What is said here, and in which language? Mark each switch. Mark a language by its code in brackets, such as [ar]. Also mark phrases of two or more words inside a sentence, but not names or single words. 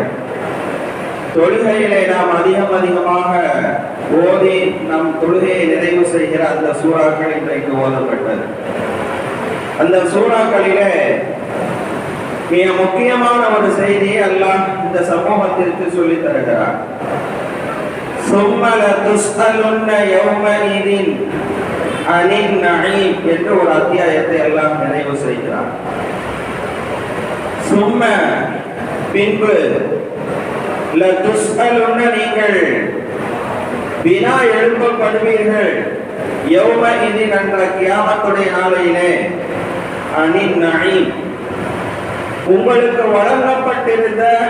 [ta] தொழுகையிலே நாம் அதிகமாக ஓதி நம் தொழுகையை நிறைவு செய்கிற அந்த சூறாக்கள் இன்றைக்கு ஓதப்பட்டது. அந்த சூறாக்களிலே மிக முக்கியமான ஒரு செய்தியை அல்லாஹ் இந்த சமூகத்திற்கு சொல்லித் தருகிறார். [ar] ثُمَّ لَتُسْأَلُنَّ يَوْمَئِذٍ عَنِ النَّعِيمِ [ta] என்ற ஒரு அத்தியாயத்தை அல்லாஹ் நிறைவு செய்கிறார். சும்ம பின்பு லதுஸ்அலுன்ன நீங்கள் வினா எழுப்பப்படுவீர்கள் யௌமஇதின் என்ற கியாமத்துடைய நாளையிலே [ar] عن النعيم [ta] உங்களுக்கு வழங்கப்பட்டிருந்த